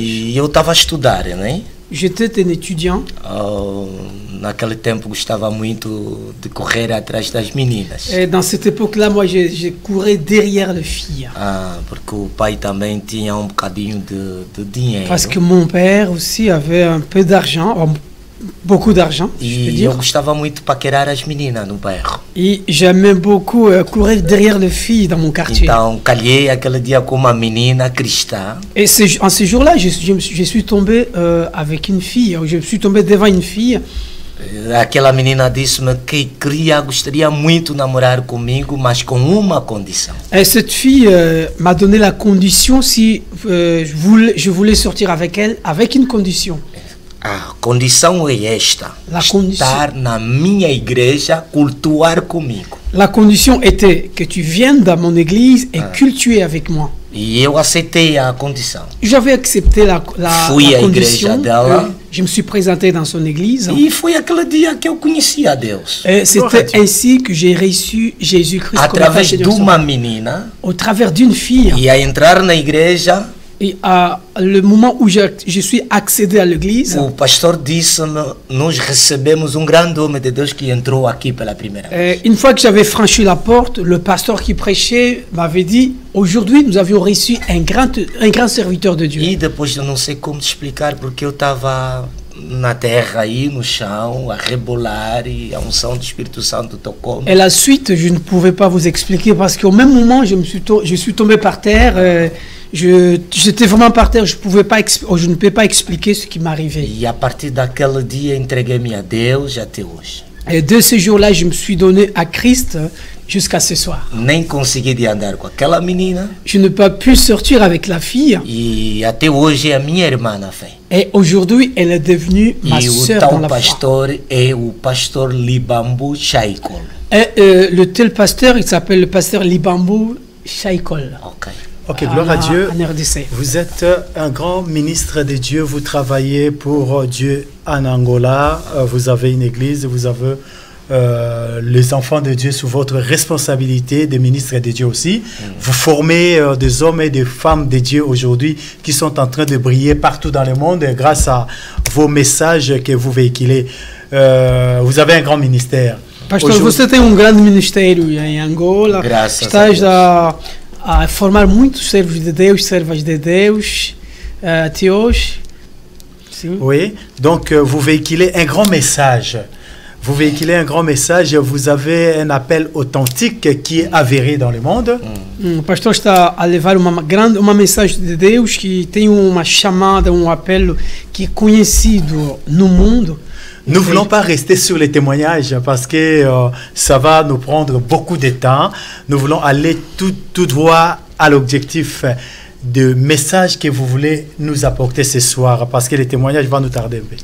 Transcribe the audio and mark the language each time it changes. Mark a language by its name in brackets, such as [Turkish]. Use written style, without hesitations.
[Portuguese] E eu estava a estudar, né? [French] J'étais un étudiant. [Portuguese] Naquele tempo gostava muito de correr atrás das meninas. [French] Et dans cette époque-là, moi, je courais derrière les filles. [Portuguese] Porque o pai também tinha um bocadinho de dinheiro. [French] Parce que mon père aussi avait un peu d'argent, beaucoup d'argent, je peux [Portuguese] E eu [French] dire. [Portuguese] gostava muito de paquerar as meninas no bairro. [French] Et j'aimais beaucoup courir derrière les filles dans mon quartier. [Portuguese] Então, calhei aquele dia com uma menina cristã. [French] Et en ce jour-là, je suis tombé avec une fille, je suis tombé devant une fille. [Portuguese] Aquela menina disse-me que gostaria muito de namorar comigo, mas com uma condição. [French] Et cette fille m'a donné la condition si je voulais sortir avec elle, avec une condition. [Portuguese] A condição é esta: [French] La condition. [Portuguese] estar na minha igreja, cultuar comigo. [French] La condition était que tu viennes dans mon église et cultuer avec moi. [Portuguese] E eu aceitei a condição. [French] J'avais accepté la [Portuguese] Fui à [French] condition. [Portuguese] igreja dela. [French] Je me suis présenté dans son église. [Portuguese] E foi aquele dia que eu conheci a Deus. [French] Et c'était ainsi que j'ai reçu Jésus-Christ comme [Portuguese] Através de [French] Seigneur [Portuguese] uma menina. [French] au travers d'une fille. [Portuguese] E a entrar na igreja, [French] Et à le moment où je suis accédé à l'église, [Portuguese] o pastor disse-me: nós recebemos grande homem de Deus que entrou aqui pela primeira vez. [French] une fois que j'avais franchi la porte, le pasteur qui prêchait m'avait dit, aujourd'hui nous avions reçu un grand serviteur de Dieu. [Portuguese] E depois eu não sei como te explicar, porque eu estava na terra aí, no chão, a rebolar, e a unção do Espírito Santo tocou-me. [French] Et la suite, je ne pouvais pas vous expliquer parce qu'au même moment, je suis tombé par terre. J'étais vraiment par terre, je ne peux pas expliquer ce qui m'arrivait. [Portuguese] E a partir daquele dia entreguei-me a Deus até hoje. [French] Et de ce jour-là, je me suis donné à Christ jusqu'à ce soir. [Portuguese] Nem consegui de andar com aquela menina, [French] Je n'ai pas pu sortir avec la fille. [Portuguese] e até hoje é a minha irmã na fé. [French] Et aujourd'hui, elle est devenue ma [Portuguese] E o [French] sœur dans [Portuguese] tal [French] la foi. [Portuguese] pastor é o pastor Libambu Shaikol. [French] Et le tel pasteur, il s'appelle le pasteur Libambu Shaikol. Ok. Ok, gloire à Dieu. En RDC. Vous êtes un grand ministre de Dieu, vous travaillez pour Dieu en Angola, vous avez une église, vous avez les enfants de Dieu sous votre responsabilité, des ministres de Dieu aussi. Vous formez des hommes et des femmes de Dieu aujourd'hui qui sont en train de briller partout dans le monde grâce à vos messages que vous véhiculez. Vous avez un grand ministère. [Portuguese] Pastor, [French] Aujourd'hui- [Portuguese] você tem grande ministério em Angola. Graças Estás a a formar muitos servos de Deus, servas de Deus, até hoje. Sim. [French] Oui, donc vous véhiculez un grand message. Vous véhiculez un grand message, vous avez un appel authentique qui est avéré dans le monde. [Portuguese] O pastor está a levar uma mensagem de Deus que tem uma chamada, apelo que é conhecido no mundo. [French] Nous ne voulons pas rester sur les témoignages parce que ça va nous prendre beaucoup de temps. Nous voulons aller tout droit à l'objectif de message que vous voulez nous apporter ce soir parce que les témoignages vont nous tarder un peu.